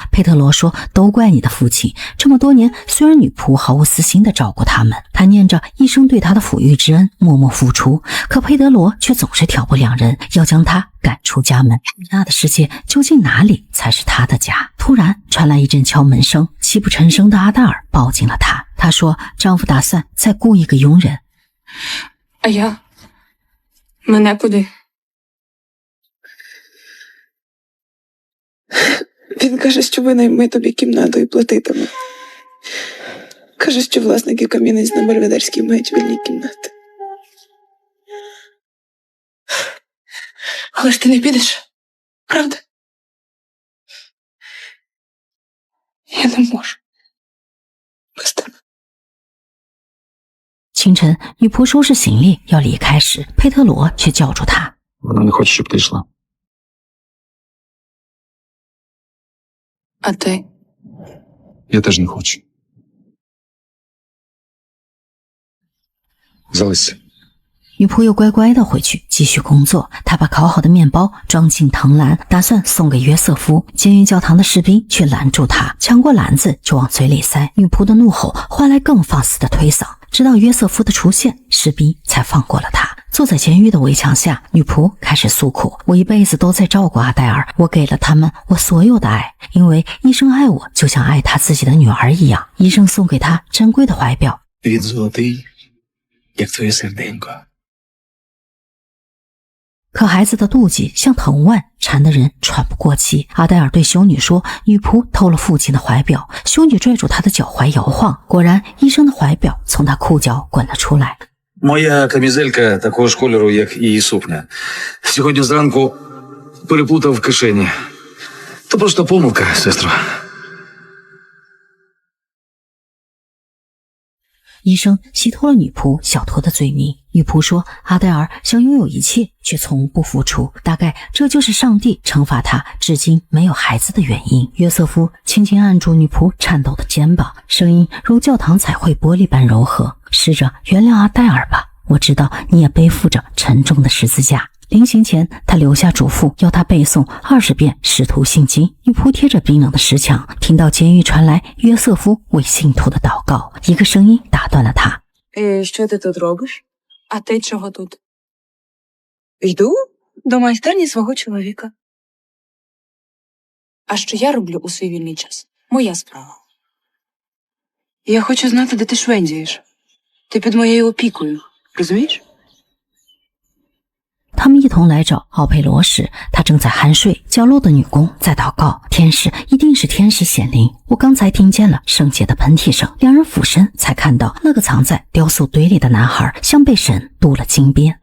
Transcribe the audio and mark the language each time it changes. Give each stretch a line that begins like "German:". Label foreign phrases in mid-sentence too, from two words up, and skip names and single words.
Chinese: 佩特罗说，都怪你的父亲，这么多年虽然女仆毫无私心地照顾他们，他念着一生对他的抚育之恩默默付出，可佩德罗却总是挑拨两人，要将他赶出家门。那的世界究竟哪里才是他的家？突然传来一阵敲门声，泣不成声的阿黛尔抱紧了他。她说丈夫打算再雇一个佣人。
Ukrainian: Мене куди? Він каже, що винайме тобі кімнату і платитиме. Каже, що власники кам'яниць на Бельведерській мають вільні кімнати. Але ж ти не підеш, правда? Я не можу. Без тебе.
Chinese: 清晨，女仆收拾行李要离开时，佩特罗却叫住她。
Ukrainian: Вона не хоче, щоб ти йшла. А ти? Я теж не хочу. Залишся.
Chinese: 女仆又乖乖地回去继续工作。她把烤好的面包装进藤篮，打算送给约瑟夫。监狱教堂的士兵却拦住她，抢过篮子就往嘴里塞。女仆的怒吼换来更放肆的推搡，直到约瑟夫的出现，士兵才放过了他。坐在监狱的围墙下，女仆开始诉苦：我一辈子都在照顾阿黛尔，我给了他们我所有的爱，因为医生爱我就像爱他自己的女儿一样。医生送给他珍贵的怀表，
Ukrainian: Він золотий, як твоє серденько.
Chinese: 可孩子的妒忌像藤蔓，缠得人喘不过气。阿黛尔对修女说，女仆偷了父亲的怀表。修女拽住她的脚踝摇晃，果然医生的怀表从她裤脚滚了出来。
Ukrainian: Моя камізелька такого ж кольору, як і її сукня. Сьогодні зранку переплутав в кишені. То просто помилка, сестро.
Chinese: 医生洗脱了女仆小偷的罪名。女仆说，阿黛尔想拥有一切，却从不付出，大概这就是上帝惩罚他至今没有孩子的原因。约瑟夫轻轻按住女仆颤抖的肩膀，声音如教堂彩绘玻璃般柔和，试着原谅阿黛尔吧，我知道你也背负着沉重的十字架。临行前，他留下嘱咐，要他背诵20遍使徒信经。女仆贴着冰冷的石墙，听到监狱传来约瑟夫为信徒的祷告，一个声音打断了他。
Ukrainian: Що ти тут робиш? А ти чого тут? Йду до майстерні свого чоловіка. А що я роблю у свій вільний час? Моя справа. Я хочу знати, де ти швендієш. Ти під моєю опікою, розумієш?
Chinese: 他们一同来找奥佩罗时，他正在酣睡，角落的女工在祷告。天使一定是天使显灵，我刚才听见了圣洁的喷嚏声。两人俯身才看到那个藏在雕塑堆里的男孩像被神镀了金边。